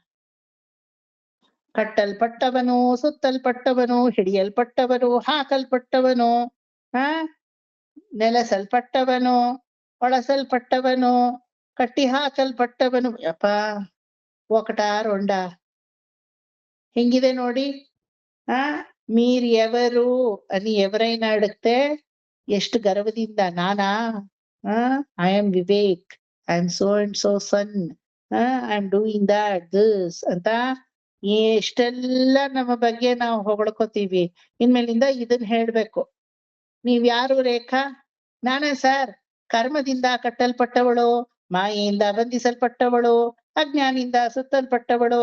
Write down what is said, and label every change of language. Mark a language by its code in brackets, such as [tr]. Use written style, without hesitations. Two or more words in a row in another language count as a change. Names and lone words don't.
[kn] ಕಟ್ಟಲ್ಪಟ್ಟವನು, ಸುತ್ತಲ್ಪಟ್ಟವನು, ಹಿಡಿಯಲ್ಪಟ್ಟವನು, ಹಾಕಲ್ಪಟ್ಟವನು, ನೆಲೆಸಲ್ಪಟ್ಟವನು, ಒಳಸಲ್ಪಟ್ಟವನು, ಕಟ್ಟಿ ಹಾಕಲ್ಪಟ್ಟವನು. ಯಪ್ಪ, ఒకట ರೊಂಡ ಹೆಂಗಿದೆ ನೋಡಿ. [te] మీరు ఎవరు అని ఎవరైనా అడిగితే [kn] ಎಷ್ಟು ಗರ್ವದಿಂದ ನಾನಾ, [en] I am Vivek, I am so and so son, I am doing that this [kn] ಅಂತ ಎಷ್ಟೆಲ್ಲ ನಮ್ಮ ಬಗ್ಗೆ ನಾವು ಹೊಗಳ್ಕೋತೀವಿ. ಇನ್ಮೇಲಿಂದ ಇದನ್ನ ಹೇಳ್ಬೇಕು. ನೀವ್ ಯಾರು ರೇಖಾ? ನಾನೇ ಸರ್, ಕರ್ಮದಿಂದ ಕಟ್ಟಲ್ಪಟ್ಟವಳು, ಮಾಯೆಯಿಂದ ಬಂಧಿಸಲ್ಪಟ್ಟವಳು, ಅಜ್ಞಾನಿಂದ ಸುತ್ತಲ್ಪಟ್ಟವಳು.